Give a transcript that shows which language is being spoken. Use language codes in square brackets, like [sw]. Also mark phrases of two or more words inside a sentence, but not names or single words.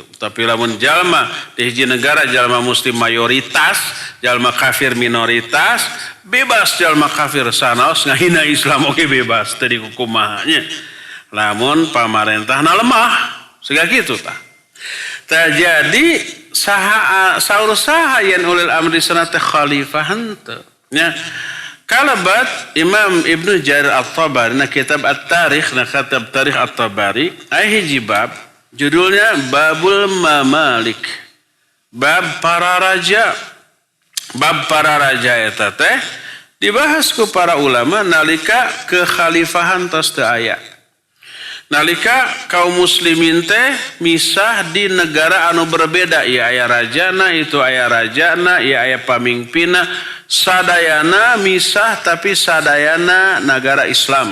[su] Tapi lamun jalma di hiji negara jalma muslim mayoritas, jalma kafir minoritas, bebas jalma kafir sanaos ngahina Islam oke bebas teu dikukumahanya. Lamun pamarentahna lemah, siga kitu tah. Tah jadi saur saha yen [ar] أولي الأمر [su] sana teh khalifah henteu. Nya kalabat Imam Ibnu Jarir At-Tabari na kitab At-Tarikh na kitab Tarikh At-Tabari ai hiji bab judulnya Babul Mamalik. Bab para raja. Bab para raja eta teh dibahas ku para ulama nalika kekhalifahan tos teu aya. Nalika kaum muslimin teh misah di negara anu berbeda, ieu aya rajana, itu aya rajana, ieu aya pamimpinna, sadayana misah tapi sadayana negara Islam.